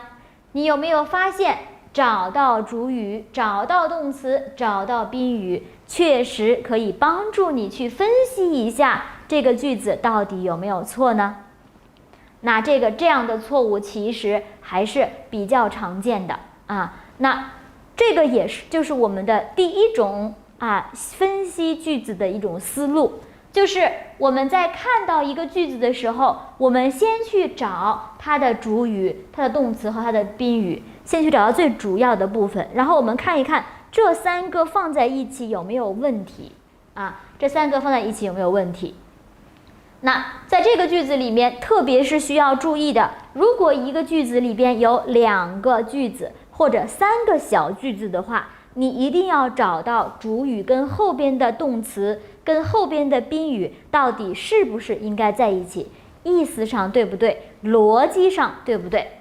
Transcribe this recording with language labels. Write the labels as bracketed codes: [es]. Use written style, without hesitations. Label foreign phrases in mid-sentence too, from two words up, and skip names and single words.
[zh] 你有沒有發現找到主語、找到動詞、找到賓語，確實可以幫助你去分析一下這個句子到底有沒有錯呢？那這樣的錯誤其實還是比較常見的啊。那這個也是就是我們的第一種分析句子的一種思路，就是我們在看到一個句子的時候，我們先去找它的主語、它的動詞和它的賓語，先去找到最主要的部分，然後我們看一看這3 個放在一起有沒有問題這3個放在一起有沒有問題？那在這個句子裡面，特別是需要注意的，如果一個句子裡邊有2個句子或者3個小句子的话，你一定要找到主語跟後邊的动詞跟後邊的賓語到底是不是應該在一起，意思上對不對，邏輯上對不對。